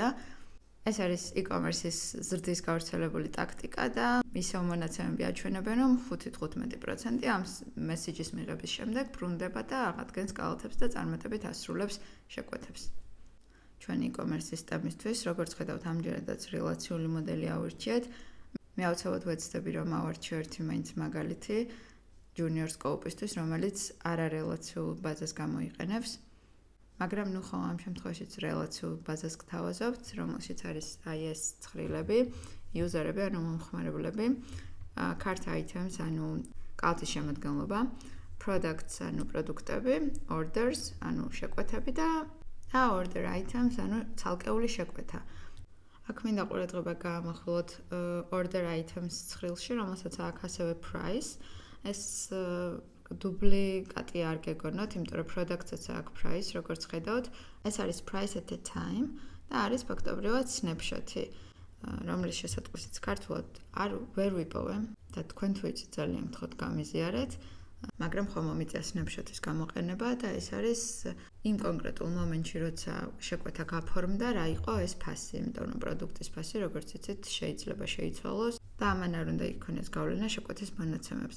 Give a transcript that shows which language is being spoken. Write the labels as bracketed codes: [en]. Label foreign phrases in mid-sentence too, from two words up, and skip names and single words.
[ka] ეს არის e-commerce-ის ზრდის გავრცელებული ტაქტიკა და ისევ მონაცემები აჩვენებენ, რომ 5-15% ამ მესიჯის მიღების შემდეგ ბრუნდება და აღადგენს კალათებს და წარმატებით ასრულებს შეკვეთებს. ჩვენი e-commerce სისტემისთვის, როგორც ხედავთ, ამჯერადაც რელაციული მოდელი ავირჩიეთ. მე აუცილებლად ვეცდები, რომ ავარჩიო ერთი მაინც მაგალითი [en] junior scope- [ka] ისთვის, რომელიც არარელაციულ ბაზას გამოიყენებს. მაგრამ ნუ ხო ამ შემთხვევაშიც რელაციულ ბაზას გთავაზობთ, რომელშიც არის აი ეს ცხრილები, იუზერები, ანუ მომხმარებლები, [en] cart items, [ka] ანუ კალათის შემადგენლობა, products, ანუ პროდუქტები, orders, ანუ შეკვეთები და [en] order items, [ka] ანუ ცალკეული შეკვეთა. აქ მინდა ყურადღება გაამახვილოთ [en] order items [ka] ცხრილში, რომელსაც აქვს ასევე price. ეს დუბლიკატი არ გეგონოთ, იმიტომ რომ product-საც აქვს price, როგორც ხედავთ, ეს არის [en] price at a [ka] time და არის ფაქტობრივად snapshot-ი, რომლის შესატყვისიც ქართულად ვერ ვიპოვე და თქვენ თუ იცით ძალიან გთხოვთ გამიზიარეთ, მაგრამ ხომ მომიწია snapshot-ის გამოყენება და ეს არის იმ კონკრეტულ მომენტში, როცა შეკვეთა გაფორმდა, რა იყო ეს ფასი, იმიტომ რომ პროდუქტის ფასი, როგორც იცით, შეიძლება შეიცვალოს და ამან არ უნდა იქონდეს გავლენა შეკვეთის მონაცემებზე.